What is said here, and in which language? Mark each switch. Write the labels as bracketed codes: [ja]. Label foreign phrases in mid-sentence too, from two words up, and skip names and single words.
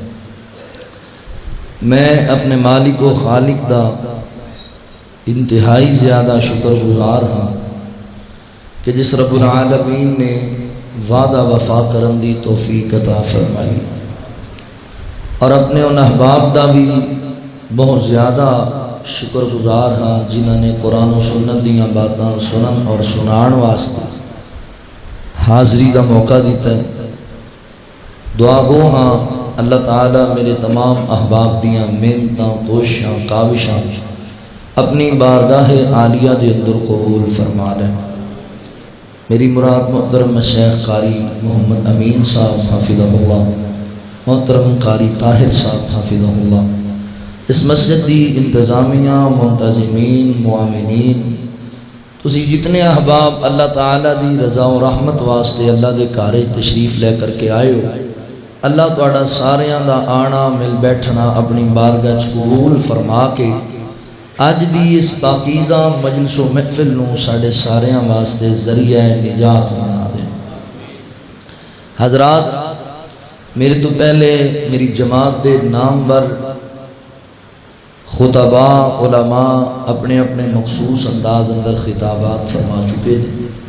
[pa] میں اپنے مالک و خالق دا انتہائی زیادہ شکر گزار ہاں کہ جس رب العالمین نے وعدہ وفا کرن دی توفیق عطا فرمائی، اور اپنے ان احباب دا بھی بہت زیادہ شکر گزار ہاں جنہوں نے قرآن و سنت دیاں باتاں سنن اور سنان واسطے حاضری دا موقع دیتا ہے۔ دعا گو ہاں اللہ تعالیٰ میرے تمام احباب دیاں محنتاں، کوششاں، کاوشاں اپنی بارگاہ عالیہ دے اندر قبول فرما لیں۔ میری مراد محترم شیخ قاری محمد امین صاحب [ar] حافظہ اللہ، [pa] محترم قاری طاہر صاحب [ar] حافظہ اللہ، [pa] اس مسجد دی انتظامیہ، منتظمین، معاونین، تسی جتنے احباب اللہ تعالیٰ دی رضا و رحمت واسطے اللہ دے گھر تشریف لے کر کے آئے ہو، اللہ تہاڈا ساریاں دا آنا مل بیٹھنا اپنی بارگاہ وچ قبول فرما کے اج دی اس پاکیزہ مجلس و محفل نو ساڈے ساریاں واسطے ذریعہ نجات بنا دے۔ حضرات، میرے تو پہلے میری جماعت دے نامور خطباء علماء اپنے اپنے مخصوص انداز اندر خطابات فرما چکے ہیں۔